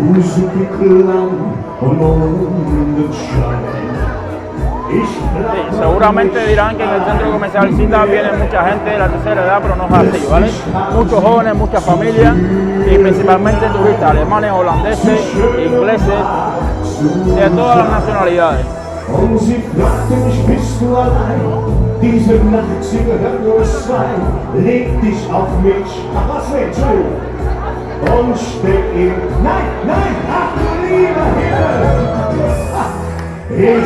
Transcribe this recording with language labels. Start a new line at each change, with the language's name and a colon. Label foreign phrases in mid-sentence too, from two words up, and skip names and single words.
German: Musik klang und Mondenschein.
Spanish: Sí, seguramente dirán que en el centro comercial Cita viene mucha gente de la tercera edad, pero no es así, ¿vale? Muchos jóvenes, muchas familias y principalmente turistas alemanes, holandeses, ingleses, de todas las nacionalidades.
German: Und sie fragte mich, bist du allein? Diese Nacht, sie gehört nur zwei. Leg dich auf mich, ach was willst du? Und steck ihn, nein, nein, ach du lieber Himmel.